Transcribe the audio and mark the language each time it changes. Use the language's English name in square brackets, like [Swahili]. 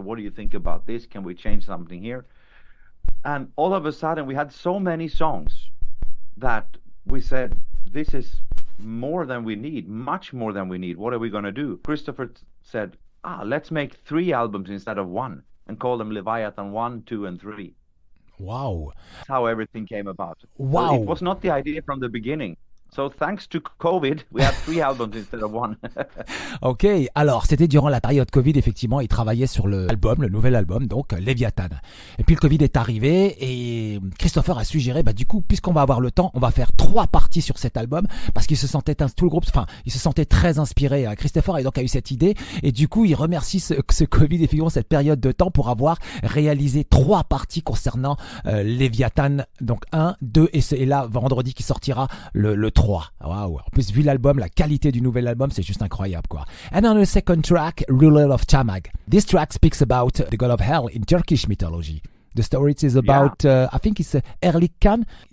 [English] What do you think about this? Can we change something here? And all of a sudden we had so many songs that we said, this is more than we need, much more than we need. What are we going to do? Christofer said, let's make 3 albums instead of 1 and call them Leviathan 1, 2, and 3. Wow. That's how everything came about. Wow. So it was not the idea from the beginning. So thanks to COVID, we had 3 albums instead of 1. [French] Ok, alors c'était durant la période Covid, effectivement, il travaillait sur le nouvel album, donc Leviathan. Et puis le Covid est arrivé et Christofer a suggéré, du coup, puisqu'on va avoir le temps, on va faire 3 parties sur cet album, parce qu'il se sentait, tout le groupe, il se sentait très inspiré. Christofer a eu cette idée, et du coup, il remercie ce Covid, effectivement, cette période de temps pour avoir réalisé 3 parties concernant Leviathan, donc 1, 2, et là, vendredi qui sortira le 3. Waouh. En plus, vu l'album, la qualité du nouvel album, c'est juste incroyable, quoi. [English] And on the second track, Ruler of Tamag. This track speaks about the god of hell in Turkish mythology. The story is about, I think it's Erlik Khan.